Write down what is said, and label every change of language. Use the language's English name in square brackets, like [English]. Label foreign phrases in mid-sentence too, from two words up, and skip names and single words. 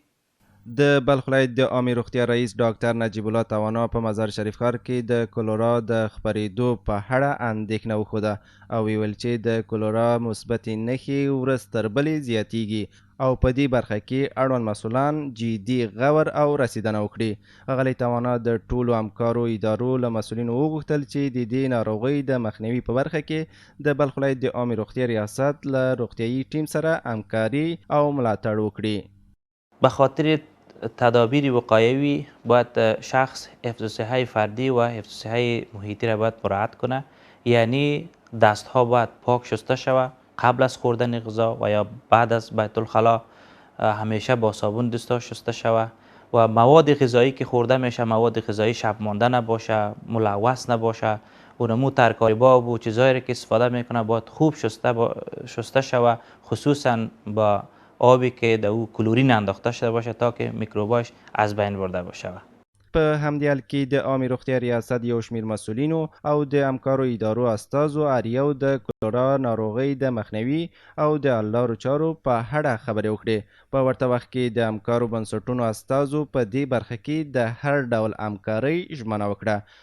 [Pashto] د بلخ ولایت د عامې روغتیا رئیس ډاکټر نجیب الله توانا په مزار شریف ښار کې د کولرا د خپرېدو په اړه اندېښنه وښوده او ویل چې د کولرا مثبتې نښې ورځ تر بلې زیاتیږي او په دې برخه کې اړوند مسؤلان جدي غور او رسیدنه وکړي. ښاغلی توانا د ټولو همکارو ادارو له مسؤلینو وغوښتل چې د دې ناروغۍ د مخنیوي په برخه کې د بلخ ولایت د عامې روغتیا ریاست له روغتیایي ټیم سره همکاري او ملاتړ وکړي. [Persian] به خاطر تدابیر وقایوی باید شخص حفظ صحه فردی و حفظ صحه محیطی را باید مراعات کنه، یعنی دستها باید پاک شسته شود قبل از خوردن غذا و یا بعد از بیت الخلا همیشه با صابون دستا شسته شود و مواد غذایی که خورده میشه مواد غذایی شب مانده نباشه، ملوث نباشه. اونمو ترکاری‌ها و چیزایی که استفاده میکنه باید خوب شسته شود، خصوصا با آبی که در او کلورین انداخته شده باشه تا که میکروباش از بین برده باشه. [Pashto] په همدې حال کې د عامې روغتیا ریاست یو شمېر مسؤلینو او د همکارو ادارو استازو هر یو د کولرا ناروغۍ د مخنیوي او د حل لارو چارو په اړه خبرې وکړې. په ورته وخت کې د همکارو بنسټونو استازو په دې برخه کې د هر ډول همکارۍ ژمنه وکړه.